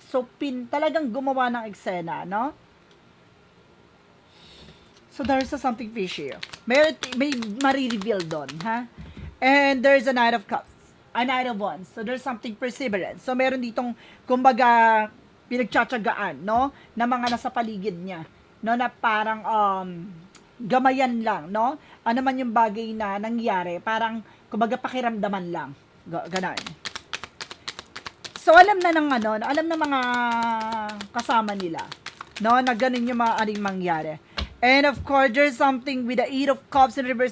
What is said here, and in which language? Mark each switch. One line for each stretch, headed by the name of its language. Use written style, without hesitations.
Filipino: So, talagang gumawa ng eksena, no?
English: So, there's something fishy.
Filipino: May marireveal doon, ha?
English: And there's a Knight of Cups. A Knight of Wands. So, there's something perseverance.
Filipino: So, meron ditong, kumbaga, pinagtsatsagaan, no? Na mga nasa paligid niya. No, na parang gamayan lang, no? Ano man yung bagay na nangyari, parang kumbaga pakiramdaman lang. Ganon. So alam na ng alam na mga kasama nila, no, na ganun yung mga aling mangyari.
English: And of course, there's something with the Eight of Cups in reverse.